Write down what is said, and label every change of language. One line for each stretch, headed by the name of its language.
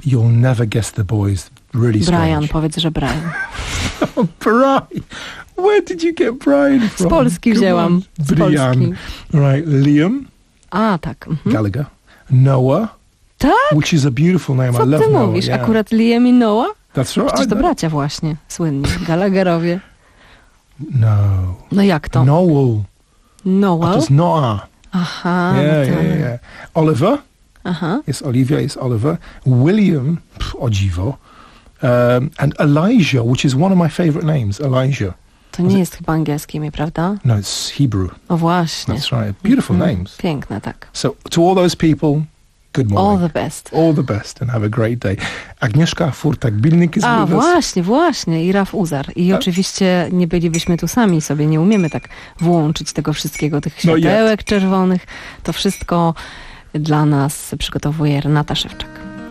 English: You'll never guess the boys. Really Brian, strange.
Polish: Powiedz, że Brian. Brian.
English: Where did you get Brian from?
Polish: Z Polski wzięłam.
English: Brian. Right, Liam.
Polish: A, tak. Mhm.
English: Gallagher. Noah.
Polish: Tak?
English: Which is a beautiful name.
Polish: Co
English: I love
Polish: ty mówisz?
English: Noah, yeah.
Polish: Akurat Liam i Noah?
English: That's right.
Polish: Przecież to bracia właśnie, słynni. Gallagherowie. No. No jak to? Noel. Noah. To jest Noah. Aha.
English: Yeah. Oliver.
Polish: Aha. Jest Olivia, jest Oliver. William, o dziwo.
English: And Elijah, which is one of my favorite names, Elijah.
Polish: To nie jest chyba angielskie imię, prawda?
English: No, it's Hebrew.
Polish: O właśnie.
English: That's right. Beautiful names.
Polish: Piękne, tak.
English: So, to all those people, Good morning. All the best. All the best and have a great day. Agnieszka Furtak-Bilnik is a, with us.
Polish: A, właśnie, właśnie. I Raf Uzar. I oczywiście nie bylibyśmy tu sami sobie. Nie umiemy tak włączyć tego wszystkiego, tych światełek czerwonych. To wszystko dla nas przygotowuje Renata Szewczak.